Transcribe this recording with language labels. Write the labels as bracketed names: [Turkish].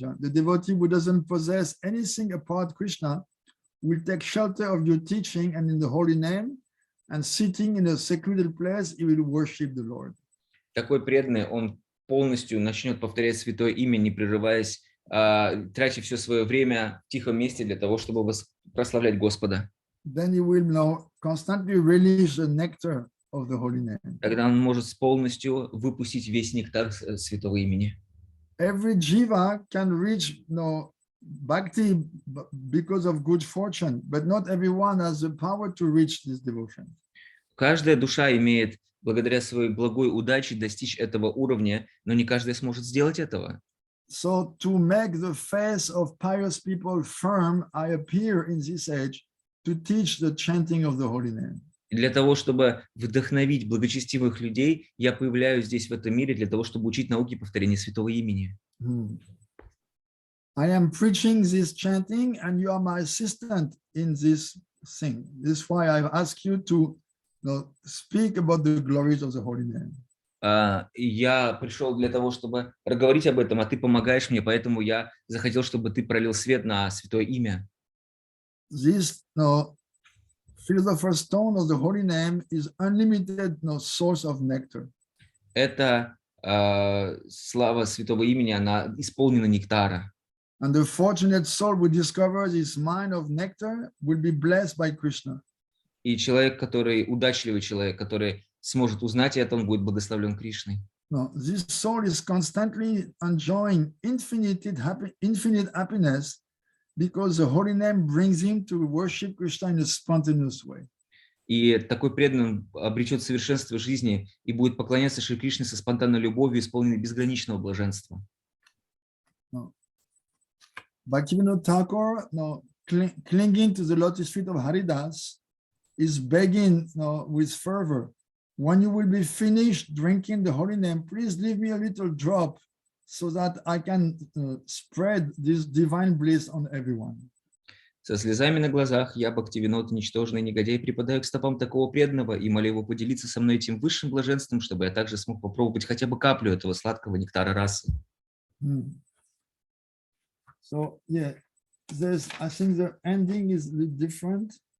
[English] devotee who doesn't possess anything apart Krishna will take shelter of your teaching and in the holy name, and sitting in a secluded place, he will worship the Lord. [Russian] Такой преданный, он полностью начнет повторять святое имя, не прерываясь, тратя все свое время в тихом месте для того, чтобы прославлять Господа. [English] Then he will now constantly release the nectar of the holy name. [Russian] Тогда он может полностью выпустить весь нектар святого имени. [English] Every jiva can reach bhakti because of good fortune, but not everyone has the power to reach this devotion. [Russian] Каждая душа имеет, благодаря своей благой удаче, достичь этого уровня, но не каждый сможет сделать этого. [English] So to make the faith of pious people firm, I appear in this age to teach the chanting of the holy name. [Russian] И для того, чтобы вдохновить благочестивых людей, я появляюсь здесь, в этом мире, для того, чтобы учить науки повторения святого имени. [English] I am preaching this chanting, and you are my assistant in this thing. This is why I've asked you to speak about the glories of the holy name. [Russian] Я пришел для того, чтобы говорить об этом, а ты помогаешь мне, поэтому я захотел, чтобы ты пролил свет на святое имя. [English] This philosopher's stone of the holy name is unlimited source of nectar. [Russian] Это слава святого имени, она исполнена нектара. [English] And the fortunate soul who discovers his mine of nectar will be blessed by Krishna. [Russian] И человек, удачливый человек, который сможет узнать это, он будет благословлен Кришной. [English] No, this soul is constantly enjoying infinite happiness because the holy name brings him to worship Krishna in a spontaneous way. [Russian] И такой преданный обретет совершенство жизни и будет поклоняться Шри Кришне со спонтанной любовью, исполненной безграничного блаженства. [English] No. Bhaktivinoda Thakur, clinging to the lotus feet of Haridas, is begging with fervor, when you will be finished drinking the holy name, please leave me a little drop so that I can spread this divine bliss on everyone. [Russian] Со слезами на глазах я, Бхактивинода, ничтожный негодяй, припадаю к стопам такого преданного и молю его поделиться со мной этим высшим блаженством, чтобы я также смог попробовать хотя бы каплю этого сладкого нектара расы. [English] So yeah, I think the ending is a little different.